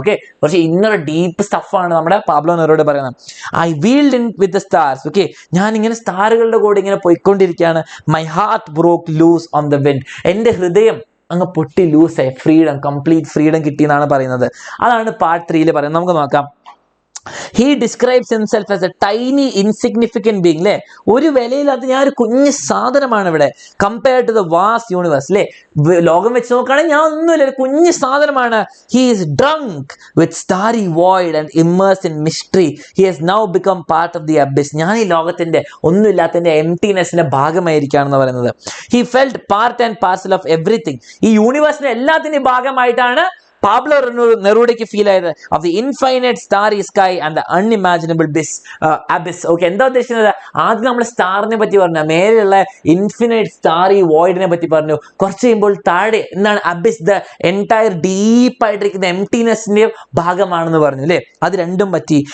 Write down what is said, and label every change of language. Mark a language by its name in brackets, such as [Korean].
[Malayalam] Okay, കുറച്ച് inner deep സ്റ്റഫാണ് നമ്മുടെ Pablo നെറൂഡ പറയുന്നത്. [English] I wheeled in with the stars, [Malayalam] okay, ഞാൻ ഇങ്ങനെ സ്റ്റാറുകളുടെ കൂടെ ഇങ്ങനെ പോയിക്കൊണ്ടിരിക്കുകയാണ്. [English] my heart broke loose on the wind, [Malayalam] എൻ്റെ ഹൃദയം അങ്ങ് പൊട്ടി ലൂസായി, ഫ്രീഡം, കംപ്ലീറ്റ് ഫ്രീഡം കിട്ടി എന്നാണ് പറയുന്നത്. അതാണ് പാർട്ട് 3 പറയുന്നത്. നമുക്ക് നോക്കാം. [English] He describes himself as a tiny insignificant being, അല്ലേ? [Malayalam] ഒരു വിലയില്ലാത്ത ഞാൻ ഒരു കുഞ്ഞു സാധനമാണ് ഇവിടെ, [English] compared to the vast universe, [Malayalam] അല്ലേ? ലോകം വെച്ച് നോക്കുകയാണെങ്കിൽ ഞാൻ ഒന്നുമില്ല, ഒരു കുഞ്ഞു സാധനമാണ്. [English] He is drunk with starry void and immersed in mystery. He has now become part of the abyss. [Malayalam] ഞാൻ ഈ ലോകത്തിന്റെ ഒന്നുമില്ലാത്തതിന്റെ എംപ്റ്റിനെസിന്റെ ഭാഗമായിരിക്കുകയാണെന്ന് പറയുന്നത്. [English] He felt part and parcel of everything. [Malayalam] ഈ യൂണിവേഴ്സിന്റെ എല്ലാത്തിന്റെയും ഭാഗമായിട്ടാണ് പാബ്ലോ നെറൂഡയ്ക്ക് ഫീൽ ആയത്. [English] Of the infinite starry sky and the unimaginable abyss. Okay, [Malayalam] എന്താ ഉദ്ദേശിക്കുന്നത്? ആദ്യം നമ്മൾ സ്റ്റാറിനെ പറ്റി പറഞ്ഞു, മേലെയുള്ള ഇൻഫിനൈറ്റ് സ്റ്റാറി വോയിഡിനെ പറ്റി പറഞ്ഞു. കുറച്ച് കഴിയുമ്പോൾ താഴെ എന്താണ്? അബിസ്, ദ എൻറ്റയർ ഡീപ്പായിട്ടിരിക്കുന്ന എംപ്റ്റിനെസിന്റെ ഭാഗമാണെന്ന് പറഞ്ഞു, അല്ലേ? അത് രണ്ടും പറ്റി.